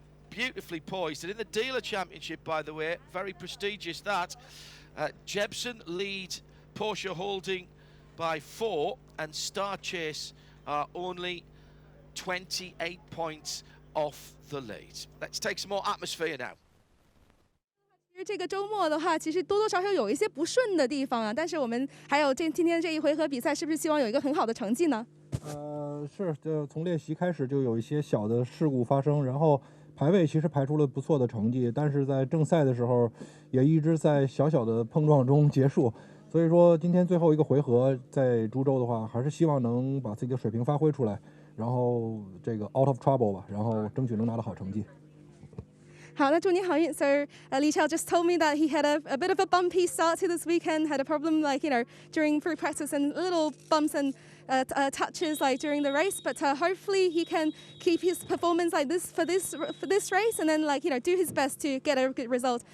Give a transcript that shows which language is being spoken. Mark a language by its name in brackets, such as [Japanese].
[English] Beautifully poised, and in the dealer championship, by the way, very prestigious that. Jebsen lead Porsche Holding by 4, and Star Chase are only 28 points off the lead. Let's take some more atmosphere now. [Chinese] 这个周末的话，其实多多少少有一些不顺的地方啊，但是我们还有今天这一回合比赛，是不是希望有一个很好的成绩呢？是，就从练习开始就有一些小的事故发生，然后排位其实排出了不错的成绩，但是在正赛的时候也一直在小小的碰撞中结束。所以说今天最后一个回合在株洲的话，还是希望能把自己的水平发挥出来，然后这个 out of trouble 吧，然后争取能拿到好成绩。 [English] 好，那祝你好运。 So Li Chao just told me that he had a bit of a bumpy start to this weekend, had a problem like, during free practice and little bumps and touches like during the race, but hopefully he can keep his performance like this for this race and then do his best to get a good result.